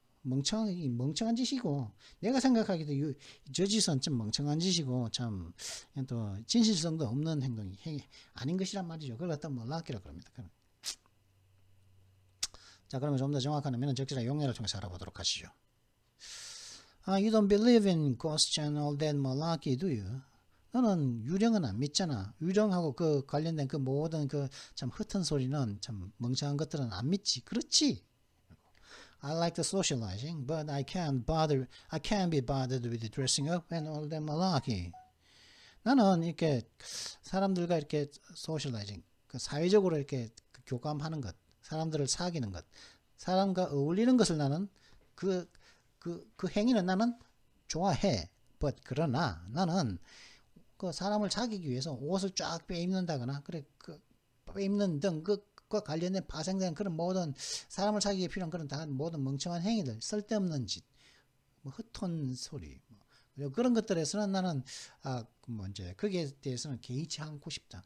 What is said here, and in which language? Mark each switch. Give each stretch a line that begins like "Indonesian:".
Korean: 멍청한 짓이고 내가 생각하기도 저 짓은 좀 멍청한 짓이고 참 또 진실성도 없는 행동이 아닌 것이란 말이죠. 그걸 갖다 말라기라 그럽니다. 자 그러면 좀 더 정확한 의미는 적절한 용례를 통해서 알아보도록 하시죠.
English: You don't believe in ghosts and all that malarkey, do you?
Korean: 너는 유령은 안 믿잖아. 유령하고 그 관련된 그 모든 그 참 흩은 소리는 참 멍청한 것들은 안 믿지. 그렇지.
English: I like the socializing, but I can't be bothered with dressing up and all that malarkey.
Korean: 나는 이렇게 사람들과 이렇게 socializing, 그 사회적으로 이렇게 교감하는 것, 사람들을 사귀는 것, 사람과 어울리는 것을 나는 그 행위는 나는 좋아해. but 그러나 나는 그 사람을 사귀기 위해서 옷을 쫙 빼입는다거나 그래 그 빼입는 등 그과 관련된 파생된 그런 모든 사람을 사귀기에 필요한 그런 다 모든 멍청한 행위들 쓸데없는 짓 뭐 헛돈 소리 뭐 그런 것들에서는 나는 뭐 이제 거기에 대해서는 개의치 않고 싶다.